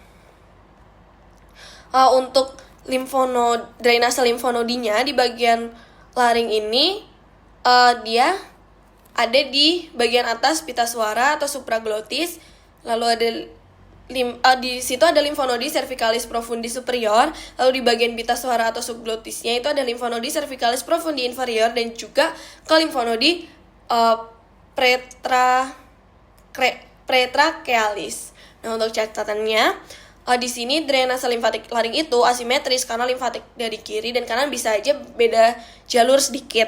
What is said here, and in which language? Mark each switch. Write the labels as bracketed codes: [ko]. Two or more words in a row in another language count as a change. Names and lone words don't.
[id] Untuk drainase limfonodinya di bagian laring ini dia ada di bagian atas pita suara atau supraglotis. Lalu ada di situ ada limfonodi [la] cervicalis profundis superior. [id] Lalu di bagian pita suara atau subglotisnya itu ada limfonodi [la] cervicalis profundi inferior [id] dan juga ke limfonodi pretrachealis. Nah, untuk catatannya di sini drainase limfatik laring itu asimetris karena limfatik dari kiri dan kanan bisa aja beda jalur sedikit.